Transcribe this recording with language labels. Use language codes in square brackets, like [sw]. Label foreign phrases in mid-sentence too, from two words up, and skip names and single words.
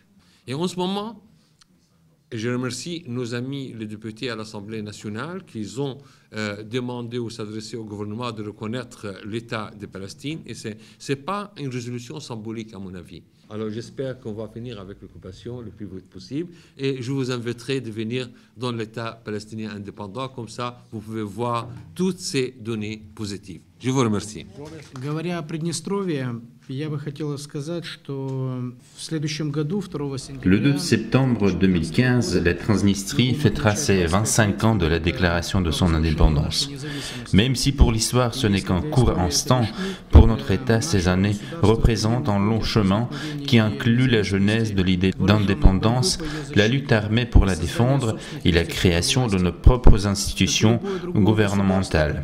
[fr] Et en ce moment, je remercie nos amis les députés à l'Assemblée nationale qui ont demandé ou s'adressé au gouvernement de reconnaître l'État de Palestine. Et ce n'est pas une résolution symbolique, à mon avis. Alors j'espère qu'on va finir avec l'occupation le plus vite possible. Et je vous inviterai de venir dans l'État palestinien indépendant. Comme ça, vous pouvez voir toutes ces données positives. Je vous remercie. [ru] Говоря о Приднестровье, я бы хотел сказать, что в следующем году, 2 сентября... [fr] Le 2 septembre 2015, la Transnistrie fêtera ses 25 ans de la déclaration de son indépendance. Même si pour l'histoire ce n'est qu'un court instant, pour notre État, ces années représentent un long chemin qui inclut la genèse de l'idée d'indépendance, la lutte armée pour la défendre et la création de nos propres institutions gouvernementales.